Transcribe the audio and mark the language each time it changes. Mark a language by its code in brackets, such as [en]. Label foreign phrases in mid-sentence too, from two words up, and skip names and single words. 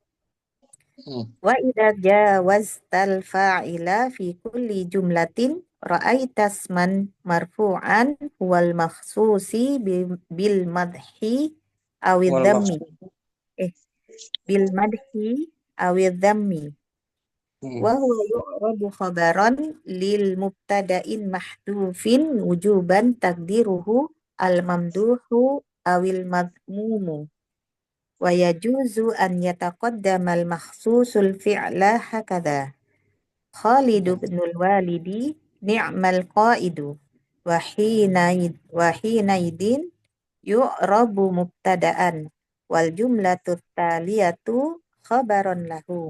[ar] وإذا جاوزت الفاعل في كل جملة رأيت اسما مرفوعا والمخصوص بالمدح أو الذم. بالمدح أو الذم. وهو يعرب خبرا لمبتدأ محذوف وجوبا تقديره الممدوح أو المذموم. ويجوز أن يتقدم المخصوص الفعل هكذا. خالد بن الوليد نعم القائد وحينئذ يعرب مبتدأ والجملة التالية خبرا له.